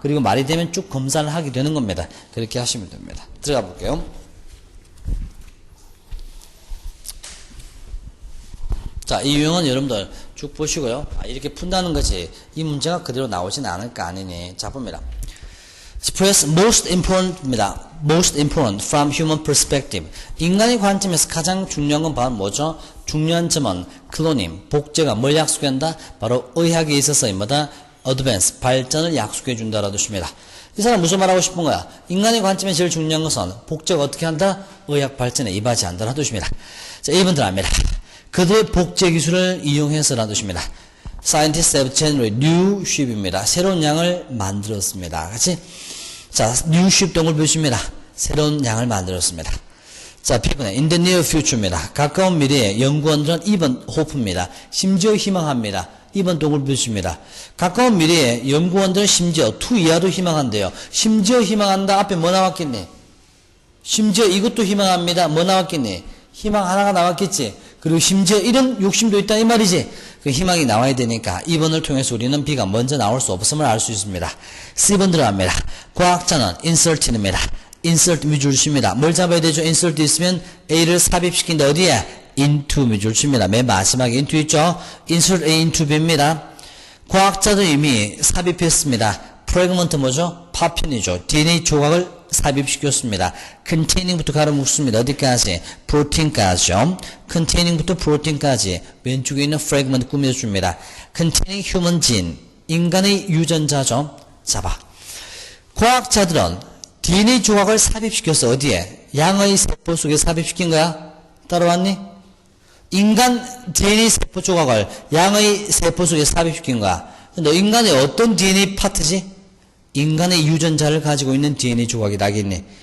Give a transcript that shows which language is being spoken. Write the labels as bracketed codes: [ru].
[ko] 그리고 말이 되면 쭉 검사를 하게 되는 겁니다. 그렇게 하시면 됩니다. 들어가 볼게요. 자, 이 유형은 여러분들 쭉 보시고요. 이렇게 푼다는 것이 이 문제가 그대로 나오진 않을 거 아니니. 자, 봅니다. [en] Express most important입니다. Most important from human perspective. [ko] 인간의 관점에서 가장 중요한 건 바로 뭐죠? 중요한 점은 클로님, 복제가 뭘 약속한다? 바로 의학에 있어서 뭐다? advance, 발전을 약속해 준다라는 뜻입니다. 이 사람 무슨 말하고 싶은 거야? 인간의 관점에 제일 중요한 것은 복제가 어떻게 한다? 의학 발전에 이바지한다라는 뜻입니다. 자, 1번 들어갑니다. 그들의 복제 기술을 이용해서라는 뜻입니다. [en] Scientists have generated new sheep입니다. [ko] 새로운 양을 만들었습니다. 같이. 자, [en] new sheep [ko] 동물 표시입니다. 새로운 양을 만들었습니다. [en] 자, [ko] B번에 [en] in the near future입니다. [ko] 가까운 미래에 연구원들은 2번 hope입니다. 심지어 희망합니다. 2번 동물 표시입니다. 가까운 미래에 연구원들은 심지어 to 이하도 희망한대요. 심지어 희망한다. 앞에 뭐 나왔겠니? 심지어 이것도 희망합니다. 뭐 나왔겠니? 희망 하나가 나왔겠지. 그리고 심지어 이런 욕심도 있다 이 말이지. 그 희망이 나와야 되니까 2번을 통해서 우리는 B가 먼저 나올 수 없음을 알 수 있습니다. C번 들어갑니다. 과학자는 insert입니다. insert 미줄 칩니다. 뭘 잡아야 되죠? insert 있으면 A를 삽입시킨다. 어디에? into 미줄 칩니다. 맨 마지막에 into 있죠? [en] insert A into B입니다. [ko] 과학자도 이미 삽입했습니다. 프래그먼트 뭐죠? 파편이죠. DNA 조각을 삽입시켰습니다. containing부터 가로 묶습니다. 어디까지? 프로틴까지요. containing부터 프로틴까지 왼쪽에 있는 프래그먼트 꾸며줍니다. [en] containing human gene, [ko] 인간의 유전자죠. 잡아. 과학자들은 DNA 조각을 삽입시켰어. 어디에? 양의 세포 속에 삽입시킨 거야? 따라왔니? 인간 DNA 세포 조각을 양의 세포 속에 삽입시킨 거야. 너 인간의 어떤 DNA 파트지? 인간의 유전자를 가지고 있는 DNA 조각이 나겠니?